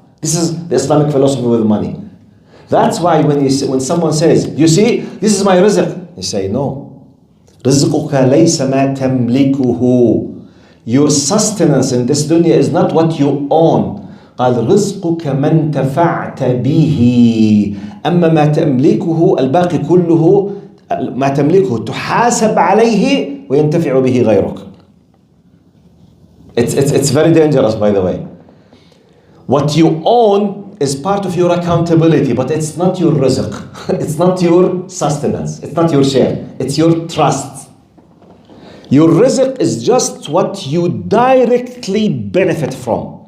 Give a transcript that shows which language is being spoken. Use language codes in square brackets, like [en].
[en] This is the Islamic philosophy with money. That's why when someone says, you see, this is my rizq, you say, no. [ar] رزقك ليس ما تملكه. [en] Your sustenance in this dunya is not what you own. [ar] قال رزقك من تفعت به. أما ما تملكه الباقي كله ما تملكه تحاسب عليه وينتفع به غيرك. [en] It's very dangerous, by the way. What you own is part of your accountability, but it's not your rizq. It's not your sustenance. It's not your share. It's your trust. Your rizq is just what you directly benefit from.